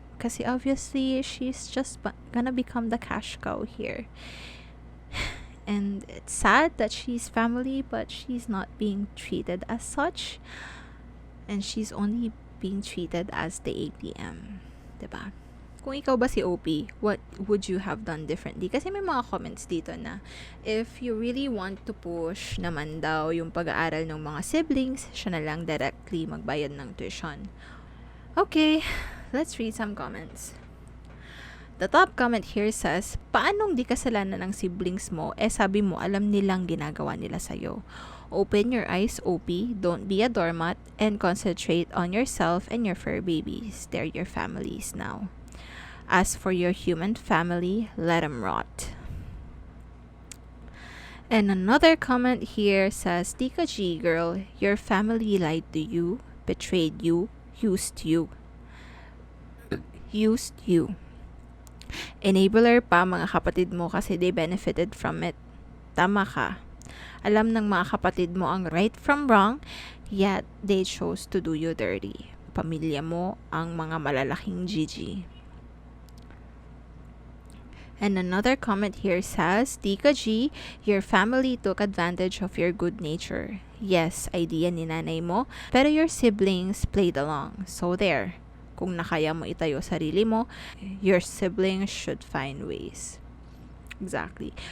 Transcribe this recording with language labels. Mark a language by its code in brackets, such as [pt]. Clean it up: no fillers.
[tl] Kasi [en] obviously, she's just gonna become the cash cow here. And it's sad that she's family, but she's not being treated as such. And she's only being treated as the ATM. [tl] Diba? Kung ikaw ba si OP, [en] what would you have done differently? [tl] Kasi may mga comments dito na [en] if you really want to push [tl] naman daw yung pag-aaral ng mga siblings, siya na lang directly magbayad ng tuition. [en] Okay, let's read some comments. The top comment here says, [tl] paanong di kasalanan ng siblings mo, sabi mo alam nilang ginagawa nila sa'yo. [en] Open your eyes, OP, don't be a doormat, and concentrate on yourself and your fur babies. They're your families now. As for your human family, let them rot. And another comment here says, Tika G, girl, your family lied to you, betrayed you, used you. Used you. [tl] Enabler pa mga kapatid mo kasi [en] they benefited from it. [tl] Tama ka. Alam ng mga kapatid mo ang [en] right from wrong, yet they chose to do you dirty. [tl] Pamilya mo ang mga malalaking GG. [en] And another comment here says, Tika G, your family took advantage of your good nature. Yes, idea [tl] ni nanay mo, pero [en] your siblings played along. So there, [tl] kung nakaya mo itayo sarili mo, [en] your siblings should find ways. Exactly.